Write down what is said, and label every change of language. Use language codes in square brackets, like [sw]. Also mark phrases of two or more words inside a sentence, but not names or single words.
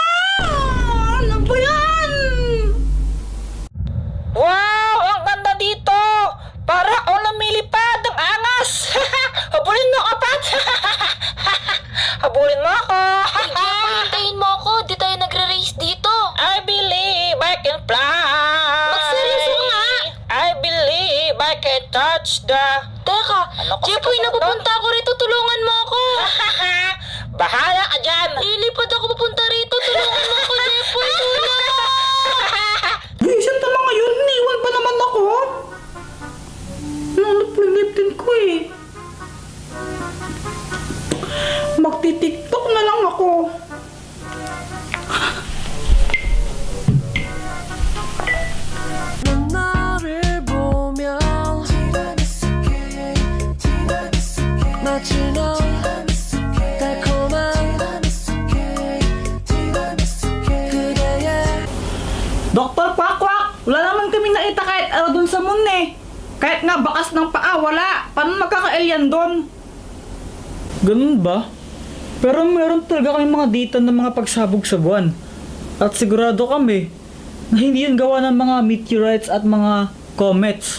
[tl] Ano ba yan? Wow! Ang ganda dito! Para ako lumilipad! Ang angas! Habulin mo ako, Pat! Habulin mo ako! Hintayin mo ako, di tayo nagre-race dito. [en] I believe I can fly! [tl] Magseryoso nga. [en] I believe I can touch the... [tl] Teka, Ano kasi Jepoy, kasunod napupunta ako rito, tulungan mo ako. Bahala ka dyan! Lilipad ako papunta rito, tulungan mo ako, Jepoy, tulungan mo. Vision naman ngayon, iniwan pa naman ako. Nanap yung lip tint ko eh. Magti-tiktok na lang ako. [ko] 너를 보면 마치 너 달콤한 그대의 [tl] Dr. Quack, wala naman kami nakita kahit ano dun sa moon eh. Kahit nga bakas ng paa, wala. Paano magkaka-alien dun? Ganun ba? Pero meron talaga kaming mga data ng mga pagsabog sa buwan. At sigurado kami na hindi yan gawa ng mga meteorites at mga comets.